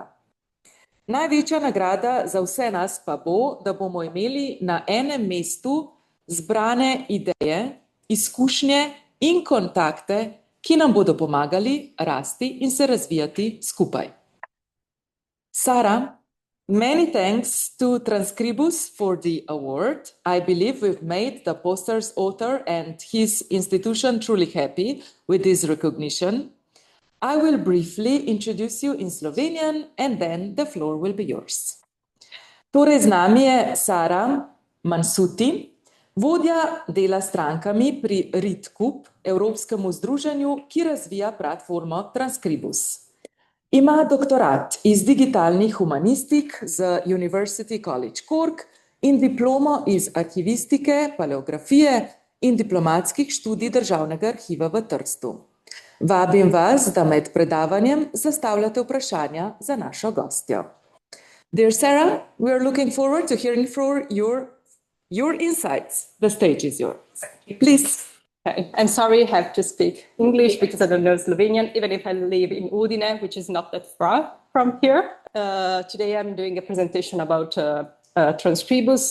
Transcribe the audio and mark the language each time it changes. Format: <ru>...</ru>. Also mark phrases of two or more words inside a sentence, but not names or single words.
<sl>Največja nagrada za vse nas pa bo, da bomo imeli na enem mestu zbrane ideje, izkušnje in kontakte, ki nam bodo pomagali rasti in se razvijati skupaj.</sl> <en>Sara, many thanks to Transkribus for the award. I believe we've made the poster's author and his institution truly happy with this recognition. I will briefly introduce you in Slovenian and then the floor will be yours.</en> <sl>Torej, z nami je Sara Mansutti, vodja dela strankami pri RITKUP, Evropskemu združenju, ki razvija platformo Transkribus. Ima doktorat iz digitalnih humanistik z University College Cork in diplomo iz arhivistike, paleografije in diplomatskih študij Državnega arhiva v Trstu. Vabim vas, da med predavanjem zastavljate vprašanja za našo gostjo.</sl> <en>Dear Sara, we are looking forward to hearing from your insights. The stage is yours. Please. I'm sorry I have to speak English because I don't know Slovenian, even if I live in Udine, which is not that far from here. Today I'm doing a presentation about Transkribus.</en>